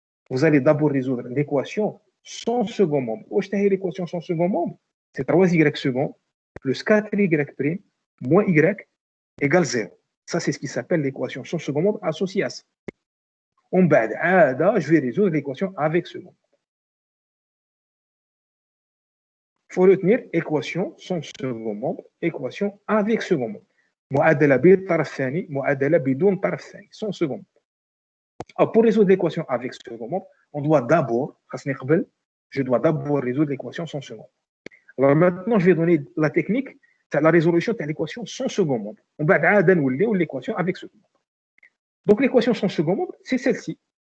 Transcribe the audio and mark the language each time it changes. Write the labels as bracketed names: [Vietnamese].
[French] Vous allez d'abord résoudre l'équation sans second membre. L'équation sans second membre, c'est 3y seconde plus 4y prime moins y égale 0. Ça, c'est ce qui s'appelle l'équation sans second membre associée à ça. Je vais résoudre l'équation avec second membre. Il faut retenir équation sans second membre, équation avec second membre. [Arabic] معادلة بالطرف الثاني معادلة بدون طرف ثاني [French] sans second membre. Alors, pour résoudre l'équation avec second membre, on doit d'abord, je dois d'abord résoudre l'équation sans second membre. Alors maintenant, je vais donner la technique de la résolution de l'équation sans second membre. On va ou l'équation avec second membre. Donc l'équation sans second membre, c'est celle-ci.